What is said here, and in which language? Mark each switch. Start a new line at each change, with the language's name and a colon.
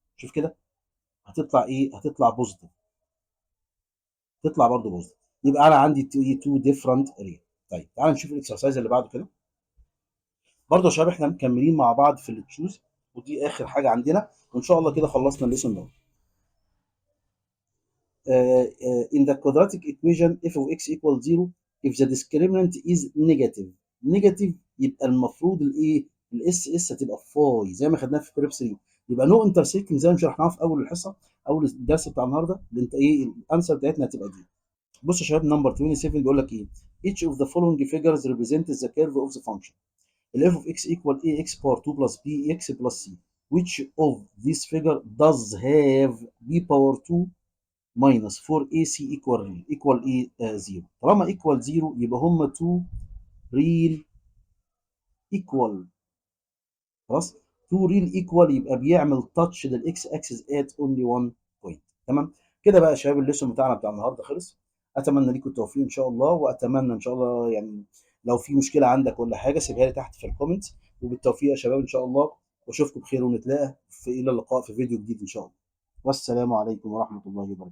Arabic: شوف كده هتطلع ايه؟ هتطلع بوزيتيف، تطلع برضه بوزيتيف. يبقى انا عندي 2 ديفرنت ريل. طيب تعال نشوف الاكسرسايز اللي بعده كده. برضه يا شباب احنا مكملين مع بعض في التشوز، ودي اخر حاجه عندنا، وان شاء الله كده خلصنا الليسون ده.
English: in the quadratic equation f of x equals 0 if the discriminant is negative
Arabic: يبقى المفروض الايه؟ الاس اس هتبقى 5 زي ما خدناها في كوريب 3. يبقى نو انترسكتنج زي ما شرحناها في اول الحصه، اول الدرس بتاع النهارده، اللي انت ايه الانسر بتاعتنا هتبقى دي. بص يا شباب، نمبر 27 بيقول لك ايه؟
English: each of the following figures represents the curve of the function f of x equal ax power 2 plus bx plus c. Which of these figure does have b power 2 minus 4ac equal ايه 0؟ طالما equal 0 يبقى هم 2 real equal.
Arabic: خلاص، 2 ريل ايكوال يبقى بيعمل تاتش للاكس اكسس ات اونلي 1 بوينت. تمام كده بقى يا شباب، الليسون بتاعنا بتاع النهارده خلص. اتمنى ليكم التوفيق ان شاء الله، واتمنى ان شاء الله يعني لو في مشكله عندك ولا حاجه سيبها لي تحت في الكومنت. وبالتوفيق يا شباب ان شاء الله، واشوفكم بخير ونتلاقى الى اللقاء في فيديو جديد ان شاء الله. والسلام عليكم ورحمه الله وبركاته.